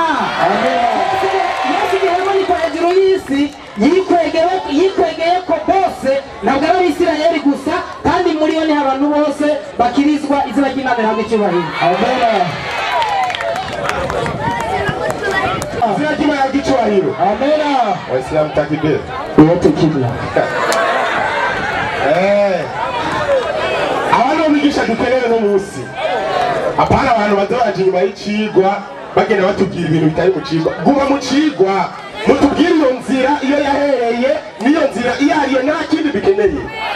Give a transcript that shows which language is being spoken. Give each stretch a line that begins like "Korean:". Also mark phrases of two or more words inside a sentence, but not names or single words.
Rundi: Yesu ninamanikwa hejuru y'isi yikwegeye ko bose, ntabwo ari Abisirayeli gusa, kandi muri yo ni abantu bose bakirizwa izina ry'Imana rihabwa icyubahiro. Amen. cyubahiro. Amena.
Swahili: Waislamu takbir. Yote kimya.
Rundi: Abantu bigisha dukeneye no munsi. Apana abantu bazoraje inyuma y'icigwa bagenda batubwira ibintu bitari mu cigwa. Guma mu cigwa. Mutubwire iyo nzira iyo yahereye niyo nzira iyo ariyo nta kindi bikeneye.